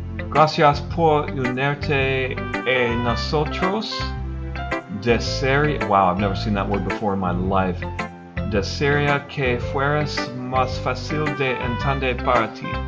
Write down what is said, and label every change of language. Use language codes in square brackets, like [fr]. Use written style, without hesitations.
[es] Gracias por unirte a nosotros. Desearía... [en] Wow, I've never seen that word before in my life. [es] Desearía que fueras más fácil de entender para ti.